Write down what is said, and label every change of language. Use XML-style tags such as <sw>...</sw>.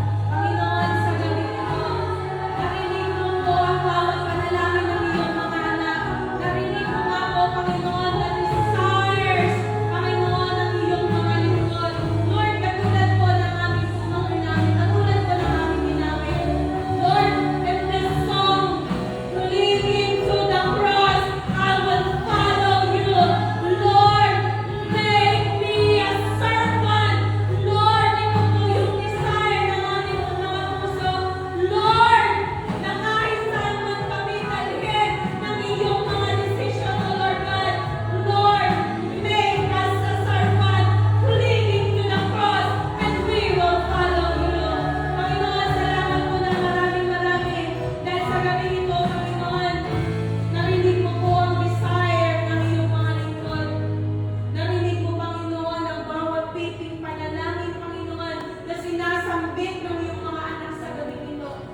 <tl>Panginoon, sa gabi ito, narinig mo po ang bawat panalangin ng iyong mga anak. Narinig mo nga po, Panginoon,</tl> <en>the desires,</en> <tl>Panginoon, ng iyong mga lingkod. Lord, katulad po ng aming sumangin namin, katulad po ng aming ginamit.</tl> <en>Lord, in this song, leading to the cross, I will follow you. Lord, make me a servant.</en> <tl>Lord, ito po yung desire ng aming mga puso. Lord, na kahit saan man kami dalhin ng iyong mga desisyon,</tl> <en>O Lord God. Lord, make us a servant leading to the cross and we will follow you.</en> <tl>Panginoon, salamat po na marami dahil sa gabi ito, Panginoon, narinig mo po ang desire ng iyong mga lingkod. Narinig mo, Panginoon, ang bawat piping panalangin, Panginoon, na sinasambit ng iyong mga anak sa gabi ito.</tl>